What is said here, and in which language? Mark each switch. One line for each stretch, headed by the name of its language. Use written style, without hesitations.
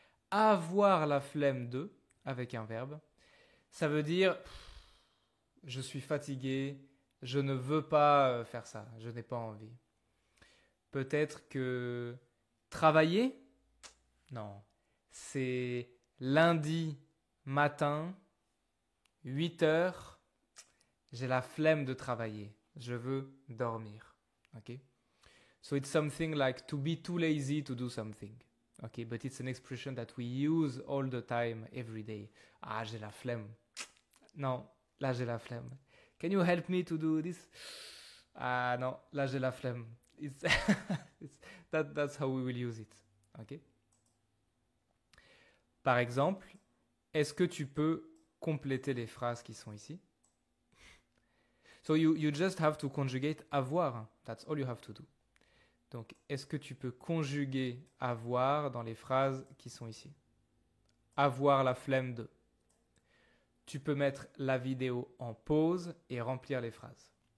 French: Avoir la flemme de, avec un verbe, ça veut dire je suis fatigué, je ne veux pas faire ça, je n'ai pas envie. Peut-être que travailler? Non, c'est lundi matin, 8 heures, j'ai la flemme de travailler, je veux dormir. Okay?
English: So it's something like to be too lazy to do something. Okay, but it's an expression that we use all the time, every day.
French: Ah, j'ai la flemme. Non, là j'ai la flemme.
English: Can you help me to do this?
French: Ah non, là j'ai la flemme.
English: That's how we will use it. Okay?
French: Par exemple, est-ce que tu peux compléter les phrases qui sont ici?
English: So you just have to conjugate avoir. That's all you have to do.
French: Donc, est-ce que tu peux conjuguer avoir dans les phrases qui sont ici? Avoir la flemme de. Tu peux mettre la vidéo en pause et remplir les phrases.